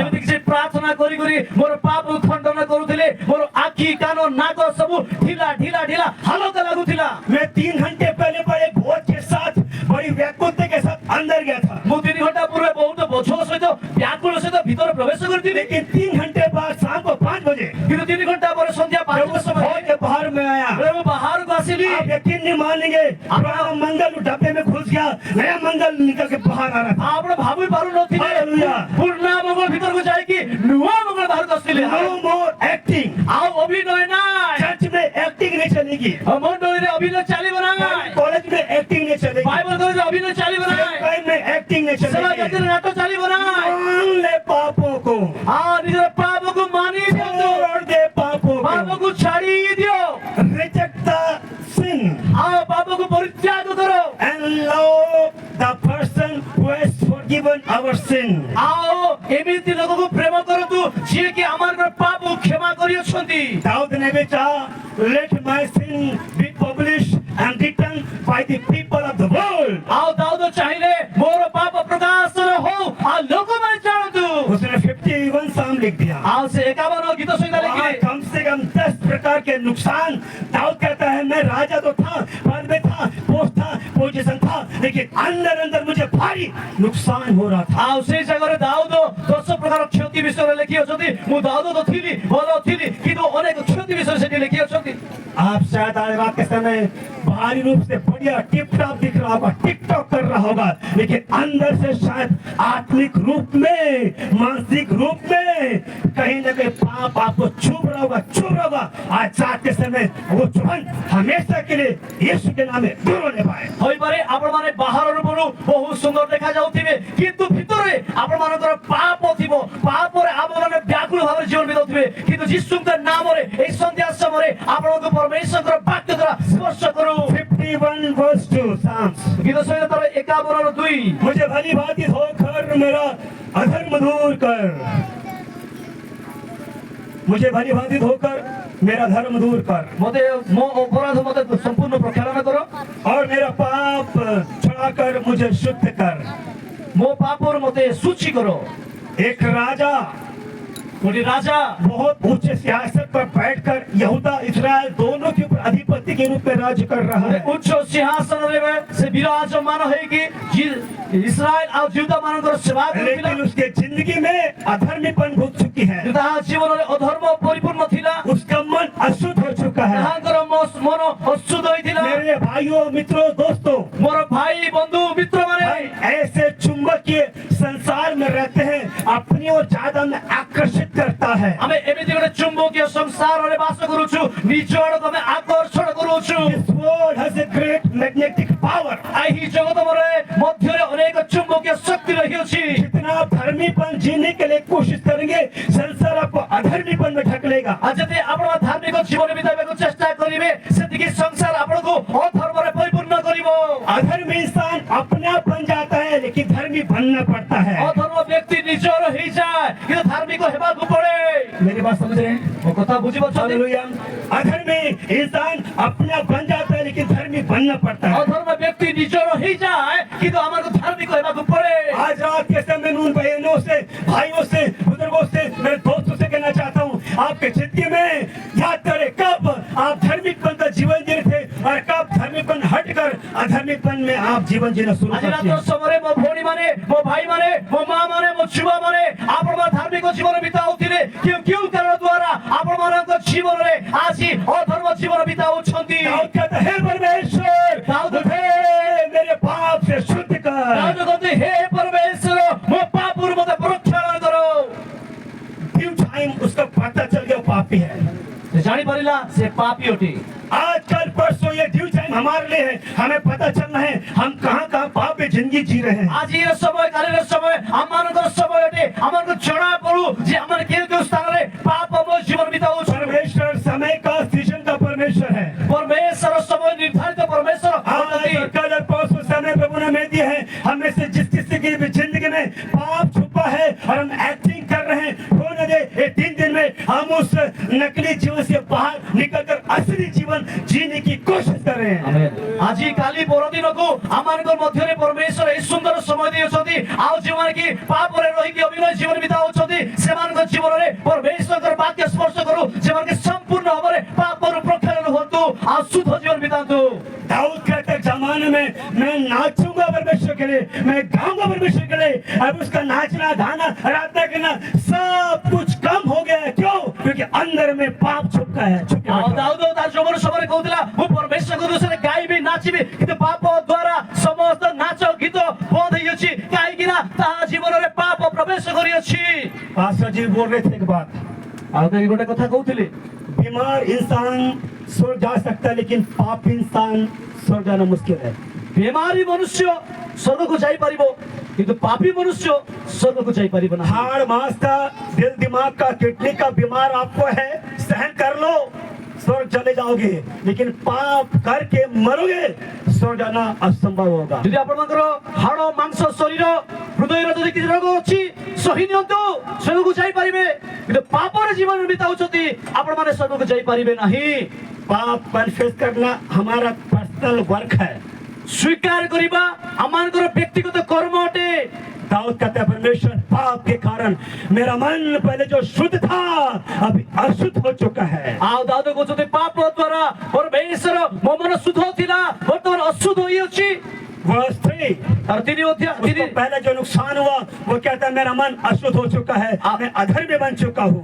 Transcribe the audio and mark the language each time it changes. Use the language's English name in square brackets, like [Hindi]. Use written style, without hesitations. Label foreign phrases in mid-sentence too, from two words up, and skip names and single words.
[Odia] ଯେମିତି କିଛି ପ୍ରାର୍ଥନା କରି କରି ମୋର ପାପକୁ ଖଣ୍ଡନ କରୁଥିଲେ। ମୋର ଆଖି କାନ ନାକ ସବୁ ଢିଲା ଢିଲା ଢିଲା ହାଲକା ଲାଗୁଥିଲା। [Hindi] मैं 3 घंटे पहले बड़े बोझ के साथ, बड़ी व्याकुलता के साथ अंदर गया था। [Odia] ମୁଁ 3 ଘଣ୍ଟା ପୂର୍ବେ ବହୁତ ବୋଝ ସହିତ ବ୍ୟାକୁଳ ପ୍ରବେଶ କରିଥିଲି [Hindi] लेकिन 3 घंटे बाद शाम को 5 बजे [Odia] କିନ୍ତୁ 3 ଘଣ୍ଟା ପରେ ସନ୍ଧ୍ୟା [Hindi] जब [Odia] 5ଟା [Hindi] उस [Odia] ସମୟରେ [Hindi] हॉल के बाहर में आया, [Odia] ଯେତେବେଳେ ମୁଁ ବାହାରକୁ ଆସିଲି [Hindi] आप यकीन नहीं मानेंगे, पुराना मंगल डब्बे में घुस गया, नया मंगल निकल के बाहर आ रहा था। [Odia] ଆପଣ ଭାବି ପାରୁନଥିଲେ Hallelujah. ପୁରୁଣା ମଙ୍ଗଳ ଭିତରକୁ ଯାଇକି ନୂଆ ମଙ୍ଗଳ ବାହାରକୁ ଆସିଲେ [English] No more acting। [Odia] ଆଉ ଅଭିନୟ ନାହିଁ [Hindi] चर्च में एक्टिंग नहीं चलेगी, [Odia] ମଣ୍ଡଳୀରେ ଅଭିନୟ ଚାଲିବ ନାହିଁ [Hindi] कॉलेज में एक्टिंग नहीं चलेगी, [Odia] ବାଇବଲ କଲେଜରେ ଅଭିନୟ ଚାଲିବ ନାହିଁ [Hindi] सेवाकाई में एक्टिंग नहीं [Odia] ସେବା [Hindi] चलेगी। [Odia] କାର୍ଯ୍ୟରେ ନାଟ ଚାଲିବ ନାହିଁ [Hindi] मान ले पापों को, [Odia] ଆଉ ନିଜର ପାପକୁ ମାନି ଦିଅନ୍ତୁ [Hindi] छोड़ दे पापों को, [Odia] ପାପକୁ ଛାଡି ଦିଅ [English] reject the sin [Odia] ଆଉ ପାପକୁ ପରିତ୍ୟାଗ କର [English] and love the person who has forgiven our sin। [Odia] ଆଉ ଏମିତି ଲୋକକୁ ପ୍ରେମ କରନ୍ତୁ ଯିଏକି ଆମର ପାପକୁ କ୍ଷମା କରିଅଛନ୍ତି [Hindi] दाऊद ने बेचा, [English] let my sin be published and written by the people of the world। [Odia] ଆଉ ଦାଉଦ ଚାହିଁଲେ ମୋର ପାପ ପ୍ରକାଶନ ହଉ ଆଉ ଲୋକମାନେ ଜାଣନ୍ତୁ [Hindi] उसने 51 साम लिख दिया। [Odia] ଆଉ ସେ 51 ଗୀତ ସଂହିତା [Hindi] वहाँ [Odia] ଲେଖିଲେ [Hindi] कम से कम 10 प्रकार के नुकसान। दाऊद कहता है मैं राजा तो था, पद में था, पोस्ट था, पोजीशन था, लेकिन अंदर अंदर मुझे भारी नुकसान हो रहा था। [Odia] ଆଉ ସେଇ ଜାଗାରେ ଦାଉଦ 10 ପ୍ରକାର କ୍ଷତି ବିଷୟରେ ଲେଖିଅଛନ୍ତି ମୁଁ ଦାଉଦ ତ ଥିଲି ଭଲ ଥିଲି କିନ୍ତୁ ଅନେକ କ୍ଷତି ବିଷୟରେ ସେଠି ଲେଖିଅଛନ୍ତି [Hindi] आप शायद आज रात के समय बाहरी रूप से बढ़िया टिप टॉप दिख रहा होगा, टिकटॉक कर रहा होगा, लेकिन अंदर से शायद आत्मिक रूप में, मानसिक रूप में कहीं न कहीं पाप आपको छू रहा होगा। आज रात के समय वो चुभन हमेशा के लिए यीशु के नाम में दूर होने पाए। [Odia] ହୋଇପାରେ ଆପଣମାନେ ବାହାର ରୂପରୁ ବହୁତ ସୁନ୍ଦର ଦେଖାଯାଉଥିବେ କିନ୍ତୁ ଭିତରେ ଆପଣମାନଙ୍କର ପାପ ଥିବ ପାପରେ ଆପଣମାନେ ବ୍ୟାକୁଳ ଭାବରେ ଜୀବନ ବିତାଉଥିବେ କିନ୍ତୁ ଯୀଶୁଙ୍କ ନାମରେ ଏହି ସନ୍ଧ୍ୟା ସମୟରେ ଆପଣଙ୍କୁ ପରମେଶ୍ୱରଙ୍କର ବାକ୍ୟ ଦ୍ୱାରା ସ୍ପର୍ଶ କରୁ [English] 51 verse 2 Psalms। [Odia] ଗୀତ ସଂହିତା ତାର 51 2 [Hindi] मुझे भली भांति धोकर मेरा अधर्म दूर कर, मुझे भली भांति धोकर मेरा धर्म दूर कर [Odia] ମତେ ମୋ ଅପରାଧ ମତେ ସମ୍ପୂର୍ଣ୍ଣ ପ୍ରକ୍ଷାଳନ କର [Hindi] और मेरा पाप छुड़ाकर मुझे शुद्ध कर। [Odia] ମୋ ପାପରୁ ମତେ ସୂଚି କର [Hindi] एक राजा [Odia] ଗୋଟେ ରାଜା [Hindi] बहुत ऊंचे सियासत पर बैठकर यहूदा इस्राएल दोनों के ऊपर अधिपति के रूप में राज्य कर रहा है। [Odia] ଉଚ୍ଚ ସିଂହାସନରେ ସେ ବିରାଜମାନ ହେଇକି ଇସ୍ରାଏଲ ଆଉ ଜିହୁଦା ମାନଙ୍କର ସେବା କରୁଥିଲା [Hindi] लेकिन उसके जिंदगी में अधर्मीपन घुस चुकी है, [Odia] ତାହା ଜୀବନରେ ଅଧର୍ମ ପରିପୂର୍ଣ୍ଣ ଥିଲା [Hindi] उसका मन अशुद्ध हो चुका है। [Odia] ତାହାଙ୍କର ମନ ଅଶୁଦ୍ଧ ହୋଇଥିଲା [Hindi] मेरे भाइयों, मित्रों, दोस्तों, [Odia] ମୋର ଭାଇ ବନ୍ଧୁ ମିତ୍ରମାନେ [Hindi] हम ऐसे चुंबकीय संसार में रहते हैं, अपनी ओर ज्यादा में आकर्षित करता है। [Odia] ଆମେ ଏମିତି ଗୋଟେ ଚୁମ୍ବକୀୟ ସଂସାରରେ ବାସ କରୁଛୁ ନିଜ ଆଡକୁ ଆମେ ଆକର୍ଷଣ କରୁଛୁ [English] This world has a great magnetic power। [Odia] ଏହି ଜଗତରେ ମଧ୍ୟରେ ଅନେକ ଚୁମ୍ବକୀୟ ଶକ୍ତି ରହିଅଛି [Hindi] जितना आप धर्मीपन जीने के लिए कोशिश करेंगे, संसार आपको अधर्मीपन में ढकेलेगा। [Odia] ଆଉ ଯଦି ଆପଣ ଧାର୍ମିକ ଜୀବନ ବିତାଇବାକୁ ଚେଷ୍ଟା କରିବେ ସେତିକି ସଂସାର ଆପଣଙ୍କୁ ଅଧର୍ମରେ ପରିପୂର୍ଣ୍ଣ କରିବ [Hindi] अधर्मी इंसान अपने आप बन जाता है, लेकिन धर्मी बनना पड़ता है। [Odia] ଅଧର୍ମ ବ୍ୟକ୍ତି ନିଜର ହେଇଯାଏ କିନ୍ତୁ ଧାର୍ମିକ ହେବାକୁ ପଡେ [Hindi] मेरी बात समझ रहे हैं? [Odia] ମୋ କଥା ବୁଝିପାରୁଛନ୍ତି [Hindi] हालेलुया। अधर्मी इंसान अपने आप बन जाता है, लेकिन धर्मी बनना पड़ता है। [Odia] ଅଧର୍ମ ବ୍ୟକ୍ତି ନିଜର ହେଇଯାଏ କିନ୍ତୁ ଆମକୁ ଧାର୍ମିକ ହେବାକୁ ପଡେ [Hindi] आज रात के समय उन बहनों से, भाइयों से, बुजुर्गों से, मेरे दोस्तों से कहना चाहता हूँ, आपके जिंदगी में याद करें कब आप धर्मिकपन का जीवन जी रहे थे और कब धर्मिकपन हटकर अधर्मिकपन में आप जीवन जीना शुरू [Odia] ଆଜି [Hindi] करते [Odia] ରାତ୍ର [Hindi] हैं। [Odia] ସମୟରେ ମୋ ଭଉଣୀ ମାନେ ମୋ ଭାଇ ମାନେ ମୋ ମା ମାନେ ମୋ ଛୁଆ ମାନେ ଆପଣମାନେ ଧାର୍ମିକ ଜୀବନ ବିତାଉଥିଲେ କେଉଁ କାରଣ ଦ୍ୱାରା ଆପଣମାନଙ୍କ ଜୀବନରେ ଆଜି ଅଧର୍ମ ଜୀବନ ବିତାଉଛନ୍ତି [Hindi] दाऊद कहता है, हे परमेश्वर, दाऊद मुझे मेरे पाप से शुद्ध कर। [Odia] ଦାଉଦ କହନ୍ତି ହେ ପରମେଶ୍ୱର ମୋ ପାପରୁ ମୋତେ ପ୍ରକ୍ଷାଳନ କର [English] due time [Hindi] उसका पता चल गया वो पापी है। [Odia] ସେ ଜାଣିପାରିଲା ସେ ପାପୀ ଅଟେ [Hindi] आज कल परसों ये [English] due time [Hindi] हमारे लिए है, हमें पता चलना है हम कहाँ कहाँ पाप में जिंदगी जी रहे हैं। [Odia] ଆଜିର ସମୟ କାଲିର ସମୟ ଆମମାନଙ୍କର ସମୟ ଅଟେ ଆମମାନଙ୍କୁ ଜଣା ପଡୁ ଯେ ଆମେ କେଉଁ କେଉଁ ସ୍ଥାନରେ ପାପମୟ ଜୀବନ ବିତାଉଛୁ [Hindi] परमेश्वर समय का सृजन का परमेश्वर है। [Odia] ପରମେଶ୍ୱର ସମୟ ନିର୍ଦ୍ଧାରିତ ପରମେଶ୍ୱର [Hindi] आज [Odia] ଅଟନ୍ତି। [Hindi] और कल और परसों समय प्रभु ने हमें दिया है, हमें से जिस किसी की भी जिंदगी में पाप छुपा है और हम एक्टिंग कर रहे हैं, होने दे ये 3 दिन में हम उस नकली जीवन से बाहर निकलकर असली जीवन जीने की कोशिश कर रहे हैं। [Odia] ଆଜି କାଲି ପରଦିନକୁ ଆମମାନଙ୍କ ମଧ୍ୟରେ ପରମେଶ୍ୱର ଏହି ସୁନ୍ଦର ସମୟ ଦେଇଛନ୍ତି ଆଉ ଯେଉଁମାନେ କି ପାପରେ ରହିକି ଅଭିନୟ ଜୀବନ ବିତାଉଛନ୍ତି ସେମାନଙ୍କ ଜୀବନରେ ପରମେଶ୍ୱରଙ୍କର ବାକ୍ୟ ସ୍ପର୍ଶ କରୁ ଯେମାନେ ସମ୍ପୂର୍ଣ୍ଣ ଭାବରେ ପାପରୁ ପ୍ରକ୍ଷାଳନ ହୁଅନ୍ତୁ ଆଉ ଶୁଦ୍ଧ ଜୀବନ ବିତାନ୍ତୁ [Hindi] दाऊद कहते जमाने दिन में मैं नाचूंगा परमेश्वर के लिए, मैं गाऊंगा परमेश्वर के लिए। अब उसका नाचना गाना आराधना करना सब कुछ कम हो गया है। क्यों? क्योंकि अंदर में पाप छुपका है। [Odia] ଆଉ ଦାଉଦ ତା ଯୌବନ ସମୟରେ କହୁଥିଲା ମୁଁ ପରମେଶ୍ୱରଙ୍କ ଦୃଶ୍ୟରେ ଗାଇବି ନାଚିବି, କିନ୍ତୁ ପାପ ଦ୍ୱାରା ସମସ୍ତ ନାଚ ଗୀତ ବନ୍ଦ ହେଇଅଛି, କାହିଁକି ନା ତା ଜୀବନରେ ପାପ ପ୍ରବେଶ କରିଅଛି। [Hindi] पास्टर जी बोल रहे थे एक बात, [Odia] ଆଉ କେହି ଗୋଟେ କଥା କହୁଥିଲେ, [Hindi] बीमार इंसान स्वर्ग जा सकता है लेकिन पाप इंसान स्वर्ग जाना मुश्किल है। [Odia] ବେମାରୀ ମନୁଷ୍ୟ ସ୍ୱର୍ଗକୁ ଯାଇପାରିବ, କିନ୍ତୁ ପାପୀ ମନୁଷ୍ୟ ସ୍ୱର୍ଗକୁ ଯାଇପାରିବ ନାହିଁ। [Hindi] हाड़ मांस का, दिल दिमाग का, किडनी का बीमार आपको है, सहन कर लो, स्वर्ग चले जाओगे। लेकिन पाप करके मरोगे, स्वर्ग जाना असंभव होगा। [Odia] ଯଦି ଆପଣଙ୍କର ହାଡ଼ ମାଂସ ଶରୀର ହୃଦୟର ଯଦି କିଛି ରୋଗ ଅଛି ସହି ନିଅନ୍ତୁ, ସ୍ୱର୍ଗକୁ ଯାଇପାରିବେ, କିନ୍ତୁ ପାପରେ ଜୀବନ ବିତାଉଛନ୍ତି ଆପଣମାନେ ସ୍ୱର୍ଗକୁ ଯାଇପାରିବେ ନାହିଁ। [Hindi] पाप कन्फेस करना हमारा [English] personal work [Hindi] है। [Odia] ସ୍ୱୀକାର କରିବା ଆମମାନଙ୍କର ବ୍ୟକ୍ତିଗତ କର୍ମ ଅଟେ। [Hindi] दाऊद कहता है परमेश्वर पाप के कारण मेरा मन पहले जो शुद्ध था अभी अशुद्ध हो चुका है। [Odia] ଆଉ ଦାଉଦ କହୁଛନ୍ତି ପାପ ଦ୍ୱାରା ପରମେଶ୍ୱର ମୋ ମନ ଶୁଦ୍ଧ ଥିଲା, ବର୍ତ୍ତମାନ ଅଶୁଦ୍ଧ ହୋଇଅଛି। [Hindi] वर्स 3 [Odia] ଆଉ ତିନି ଅଧ୍ୟାୟ [Hindi] उसको पहले जो नुकसान हुआ वो कहता है मेरा मन अशुद्ध हो चुका है, मैं अधर्मी बन चुका हूँ।